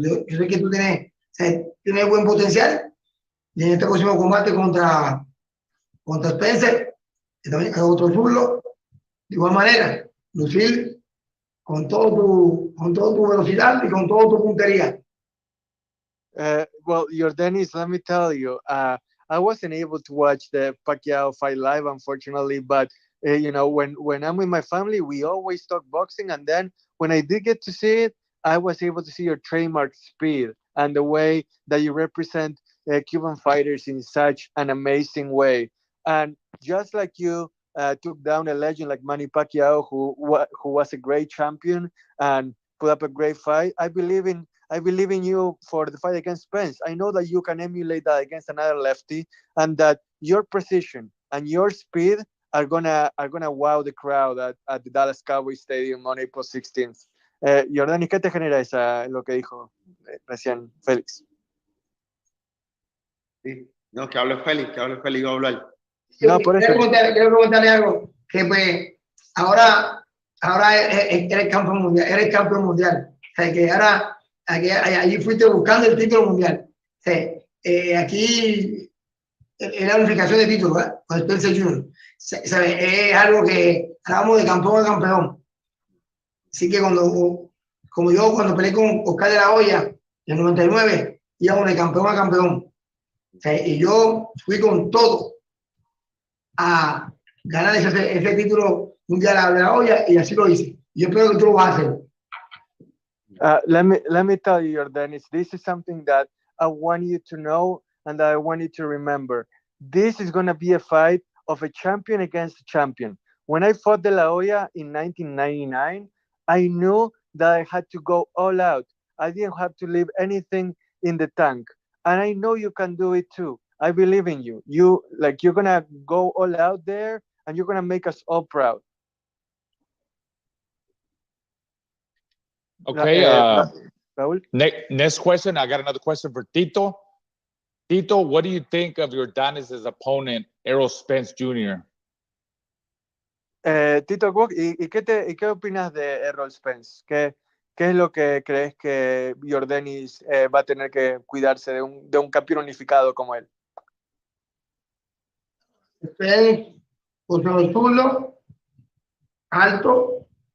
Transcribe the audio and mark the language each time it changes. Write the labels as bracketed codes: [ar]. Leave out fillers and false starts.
[es] Yo sé que tú tienes buen potencial, y en este próximo combate contra Spence, que también es otro zurdo, de igual manera, lucir con todo tu velocidad y con toda tu puntería. [en] Well, Yordenis, let me tell you, I wasn't able to watch the Pacquiao fight live, unfortunately, but you know, when I'm with my family, we always talk boxing, and then when I did get to see it, I was able to see your trademark speed and the way that you represent Cuban fighters in such an amazing way. And just like you took down a legend like Manny Pacquiao, who was a great champion and put up a great fight, I believe in you for the fight against Spence. I know that you can emulate that against another lefty, and that your precision and your speed are gonna wow the crowd at the Dallas Cowboys Stadium on April 16th. [es] Yordenis, ¿qué te genera lo que dijo recién Félix? Sí. No, que hable Félix, iba a hablar. No, por eso. Quiero preguntarle algo, que pues ahora eres campeón mundial. O sea, que ahora allí fuiste buscando el título mundial. O sea, aquí la unificación de títulos, ¿verdad? Con Spence Jr. ¿Sabes? Es algo que hablamos de campeón a campeón. Así que como yo cuando peleé con Oscar de la Hoya en el 99, íbamos de campeón a campeón. O sea, y yo fui con todo a ganar ese título mundial de la Hoya, y así lo hice. Y yo espero que tú lo vas a hacer. [en] Let me tell you, Yordenis, this is something that I want you to know and that I want you to remember. This is going to be a fight of a champion against a champion. When I fought De La Hoya in 1999, I knew that I had to go all out. I didn't have to leave anything in the tank. And I know you can do it too. I believe in you. You're going to go all out there and you're going to make us all proud. Okay. Raul? Next question. I got another question for Tito. Tito, what do you think of Yordenis' opponent, Errol Spence Jr.? [es] Tito, ¿y qué opinas de Errol Spence? ¿Qué es lo que crees que Yordenis va a tener que cuidarse de un campeón unificado como él? Spence, por el zurdo, alto.